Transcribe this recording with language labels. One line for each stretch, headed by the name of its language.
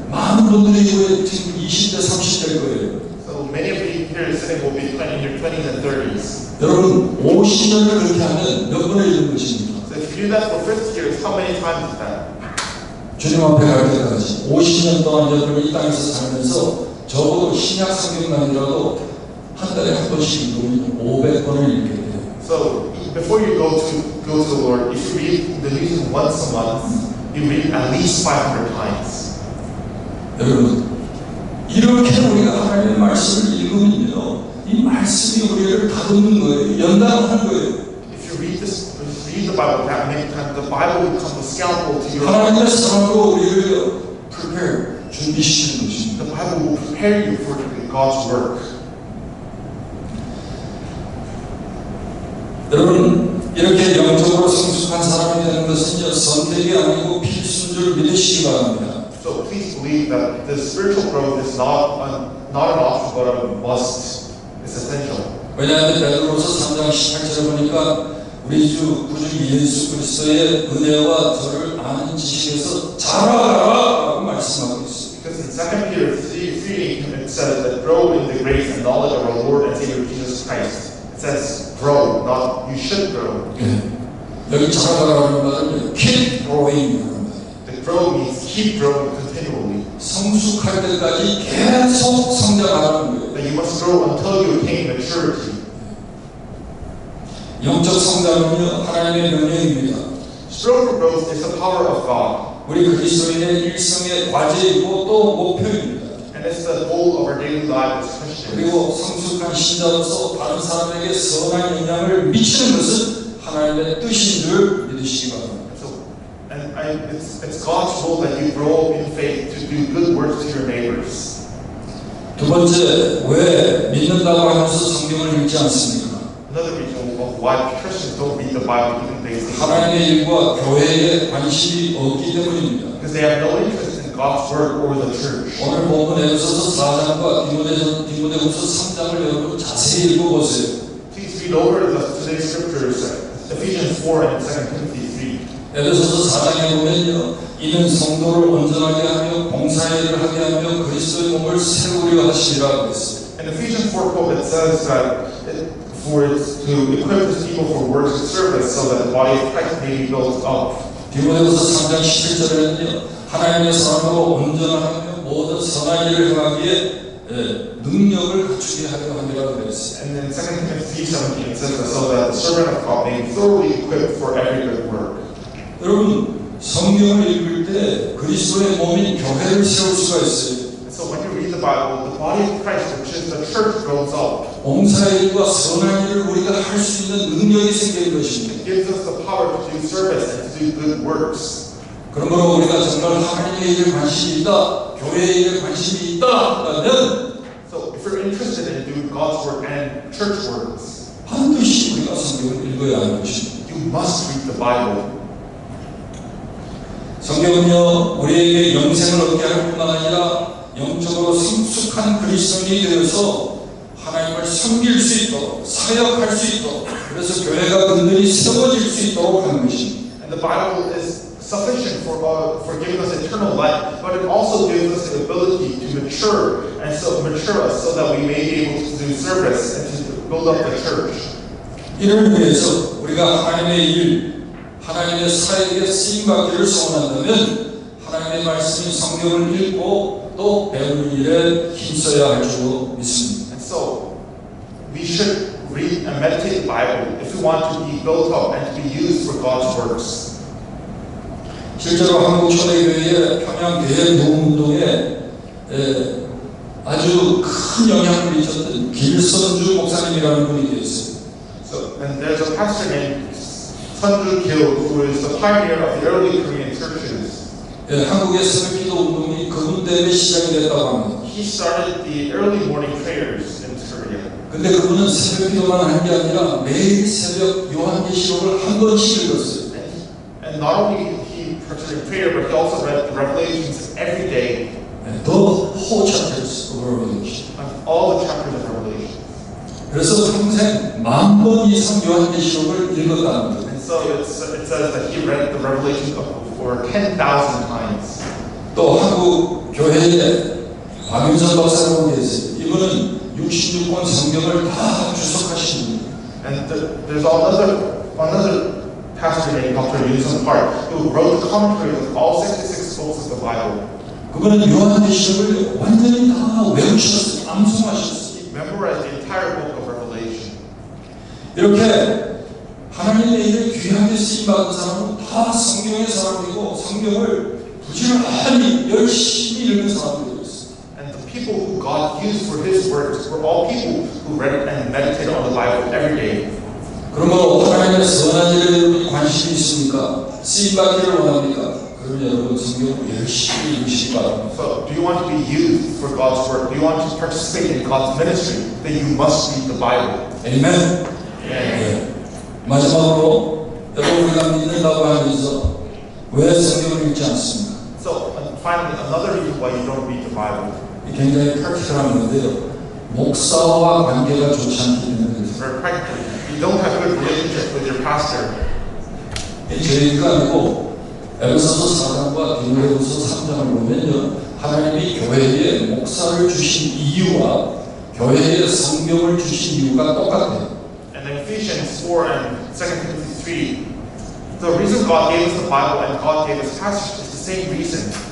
Korean: 많은 분들이 이거 지금 20대, 30대일 거예요.
English: So many of you here sitting will be in your 20s and 30s.
Korean: 여러분 50년을 그렇게 하면 몇 번을 읽는 것입니까?
English: So if you do that for 50 years, how many times is that?
Korean: 주님 앞에 갈 때까지 50년 동안 여러분 이 땅에서 살면서 적어도 신약 성경만이라도 한 달에 한 번씩 읽으면 500번을 읽게 돼요.
English: So before you go to the Lord, if you read the New Testament once a month, you read at least 500 times.
Korean: 여러분 이렇게 우리가 하나님의 말씀을 읽으면요 이 말씀이 우리를 다듬는 거예요. 연단하는 거예요.
English: If you read the Bible that many times, the Bible becomes a scalpel to your life.
Korean: 하나님의 사랑으로 우리를
English: prepare,
Korean: 준비시키는 것입니다.
English: The Bible will prepare you for God's work.
Korean: 여러분 이렇게 영적으로 성숙한 사람이 되는 것은요 선택이 아니고 필수인 줄 믿으시기 바랍니다.
English: So please believe that the spiritual growth is not an option, but a must. It's essential.
Korean: 왜냐하면 베드로서 3장 18절에 보니까 우리 주 구주 예수 그리스도의 은혜와 저를 아는 지식에서 자라라고 말씀하고 있습니다.
English: Because in 2 Peter 3:8 it says that grow in the grace and knowledge of our Lord and Savior Jesus Christ. It says grow, not you should grow.
Korean: 여기 자라라는 말은
English: keep growing. The grow means keep growing continually.
Korean: 성숙할 때까지 계속 성장하는 거예요.
English: That you must grow until you attain maturity.
Korean: 영적 성장은요 하나님의 명령입니다.
English: Spiritual growth is the power of God.
Korean: 우리 그리스도인의 일생의 과제이고 또 목표입니다.
English: And it's the goal of our daily life as Christians.
Korean: 그리고 성숙한 신자로서 다른 사람에게 선한 영향을 미치는 것은 하나님의 뜻인 줄 믿으시기 바랍니다.
English: It's God's will that you grow in faith to do good works to your neighbors.
Korean: 두 번째, 왜 믿는다고 하면서 성경을 읽지 않습니까?
English: Another reason of why Christians don't read the Bible even they think
Korean: 하나님의 일과 교회에 관심이 없기 때문입니다.
English: because they have no interest in God's word or the church.
Korean: 오늘 본문 에베소서 4장과 디모데후서 3장을 여러분 자세히 읽어보세요.
English: Please read over today's scriptures, Ephesians 4 and 2 Timothy 3.
Korean: 에베소서 4장에 보면요, 이는 성도를 온전하게 하며 봉사일을 하게 하며 그리스도의 몸을 세우려 하시리라 그랬어요.
English: In Ephesians 4 quote it says that for it to equip his people for works of service so that the body of Christ may be built up.
Korean: 디모데후서 3장 11절에는요, 하나님의 사람으로 온전하며 모든 선한 일을 행하기에 능력을 갖추게 하려 함이라 그랬어요.
English: And in 2 Timothy 3:17 it says that so that the servant of God may be thoroughly equipped for every good work.
Korean: 여러분 성경을 읽을 때 그리스도의 몸인 교회를 세울 수가 있어요.
English: And so when you read the Bible, the body of Christ, which is the church, grows up.
Korean: 봉사일과 선한 일을 우리가 할 수 있는 능력이 생기는 것입니다.
English: It gives us the power to do service and to do good works.
Korean: 그러므로 우리가 정말 하나님의 일에 관심이 있다, 교회의 일에 관심이 있다 하면
English: So if you're interested in doing God's work and church works,
Korean: 반드시 우리가 성경을 읽어야 하는 것입니다.
English: you must read the Bible.
Korean: 성경은요 우리에게 영생을 얻게 할 뿐만 아니라 영적으로 성숙한 그리스도인이 되어서 하나님을 섬길 수 있도록 사역할 수 있도록 그래서 교회가 근근히 세워질 수 있도록 하는 것입니다.
English: And the Bible is sufficient for giving us eternal life, but it also gives us the ability to mature us so that we may be able to do service and to build up the church.
Korean: 이를 위해서 우리가 하나님의 일, 하나님의 사역에 쓰임받기를 소원한다면 하나님의 하나님의 말씀인 성경을 읽고 또 배우는 일에 힘써야 할 줄로 믿습니다.
English: And so, we should read and meditate the Bible if we want to be built up and to be used for God's works.
Korean: 실제로 한국 초대교회의 평양교회 노운동에 아주 큰 영향을 미쳤던 길선주 목사님이라는 분이 계셨어요.
English: So, and there's a pastor named Sunju Gil who is the pioneer of the early Korean churches.
Korean: 한국의 새벽기도 운동이 그분 때문에 시작이 됐다고 합니다.
English: He started the early morning prayers in Korea.
Korean: 근데 그분은 새벽기도만 한 게 아니라 매일 새벽 요한계시록을 한 번씩 읽었어요.
English: And not only he participated in prayer, but he also read the Revelations every day, The whole chapters of Revelation. all the chapters of Revelation.
Korean: 그래서 평생 10,000번 이상 요한계시록을 읽었다는
English: And so it says that he read the Revelation over 10,000 times.
Korean: 또 한국 교회에 박윤선 박사라고 계세요. 이분은 66권 성경을 다 주석하신 분이에요.
English: And there's another pastor named Dr. Yun-Sun Park who wrote the commentary of all 66 books of the Bible.
Korean: 그분은 요한계시록을 완전히 다 외우셨어요. 암송하셨어요.
English: He memorized the entire book of Revelation.
Korean: 이렇게 하나님의 일을 귀하게 쓰임받은 사람은 다 성경의 사람이고 성경을 부지런히 열심히 읽는 사람들이 있어요.
English: And the people who God used for His works were all people who read and meditated on the Bible every day.
Korean: 그러므로 하나님의 선한 일에 여러분이 관심이 있습니까? 쓰임받기를 원합니까? 그러면 여러분 성경을 열심히 읽으시기 바랍니다.
English: So, do you want to be used for God's work? Do you want to participate in God's ministry? Then you must read the Bible.
Korean: 아멘. 네. 마지막으로 여러분 우리가 믿는다고 하면서 왜 성경을 읽지 않습니까?
English: So, and finally, another reason why you don't read the Bible.
Korean: 굉장히 프랙티컬한 건데요. 목사와 관계가 좋지 않기 때문에
English: It's very practical. You don't have good relationship with your pastor.
Korean: 제 얘기가 아니고 에베소서 4장과 디모데후서 3장을 보면요. 하나님이 교회에 목사를 주신 이유와 교회에 성경을 주신 이유가 똑같아요.
English: And in Ephesians 4 and 2 Timothy 3, the reason God gave us the Bible and God gave us pastors is the same reason.